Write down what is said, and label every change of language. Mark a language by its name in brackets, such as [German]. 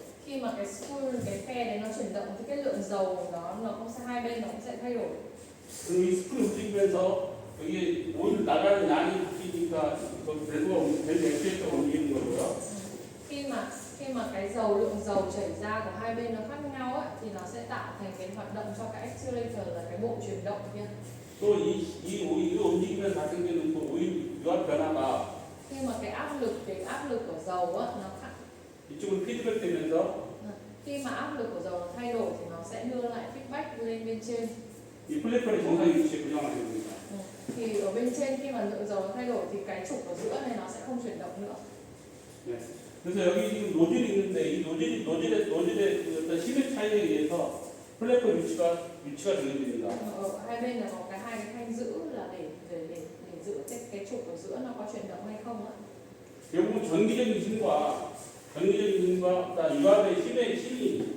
[Vietnamese] Khi mà cái spool cái khe này nó chuyển động thì cái lượng dầu đó nó cũng sẽ hai bên nó cũng sẽ thay đổi. [Korean] 그리고 이 스풀이 움직이면서 여기 오일 나가는 양이 바뀌니까 그 밸브가 액체가 움직이는 거고요. [Vietnamese] Khi mà cái lượng dầu chảy ra của hai bên nó khác nhau ấy, thì nó sẽ tạo thành cái hoạt động cho cái accelerator là cái bộ chuyển động kia. [Korean] 또 이거 움직이면서 발생되는 그 오일 유압 변화가 [Vietnamese] Khi mà cái áp lực của dầu á nó khác. [Korean] 이쪽으로 피드백 되면서 [Vietnamese] Khi mà áp lực của dầu nó thay đổi thì nó sẽ đưa lại feedback lên bên trên. [Korean] 이 플랫폼의 정상 위치에 고정하게 됩니다. [Vietnamese] Thì ở bên trên khi mà lượng dầu nó thay đổi thì cái trục ở giữa này nó sẽ không chuyển động nữa. [Korean] 네. 그래서 여기 지금 노즐이 있는데 이 노즐의 그 어떤 힘의 차이에 의해서 플랫폼 위치가 정해집니다. [Vietnamese] Ở hai bên là có hai cái thanh giữ là để giữ cái trục ở giữa nó có chuyển động hay không ạ. [Korean] 결국은 전기적인 힘과 유압의 힘이